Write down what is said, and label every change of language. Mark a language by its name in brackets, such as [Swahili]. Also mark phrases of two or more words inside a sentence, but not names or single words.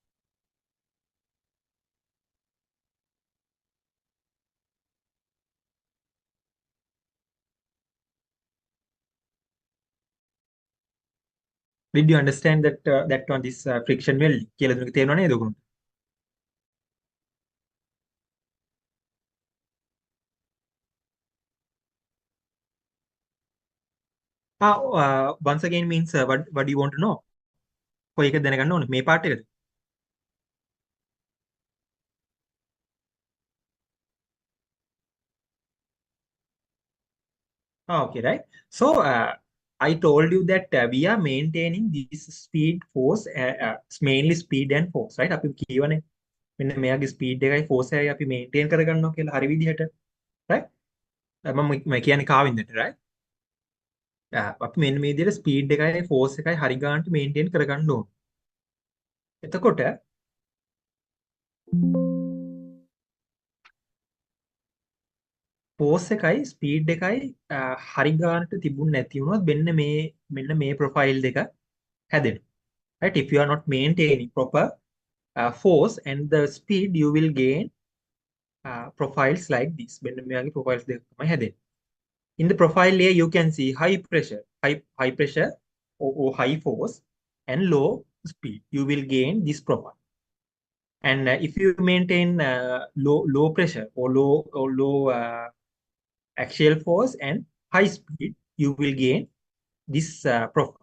[English] Did you understand that one this friction welding [Sinhala] කියලා දුන්න එක තේරෙනව නේද ඔයගොල්ලන්ට? [English] Once again means what do you want to know? [Sinhala] කොයි එකද දැනගන්න ඕනේ? මේ part එකද? [English] Okay, right. So I told you that we are maintaining this speed force, mainly speed and force, right? [Sinhala] අපි කියවනේ මෙන්න මෙයාගේ speed එකයි force එකයි අපි maintain කරගන්නවා කියලා හරි විදිහට, right? මම කියන්නේ කාවින්දට, right? අපි මෙන්න මේ විදිහට speed එකයි force එකයි හරි ගන්නට maintain කරගන්න ඕන. එතකොට force එකයි speed එකයි හරි ගන්නට තිබුණ නැති වුණොත් මෙන්න මේ profile දෙක හැදෙනවා. [English] Right? If you are not maintaining proper force and the speed, you will gain profiles like this. [Sinhala] මෙන්න මෙයාගේ profiles දෙක තමයි හැදෙන්නේ. [English] In the profile layer, you can see high pressure or high force and low speed. You will gain this profile. And if you maintain low pressure or low axial force and high speed, you will gain this profile.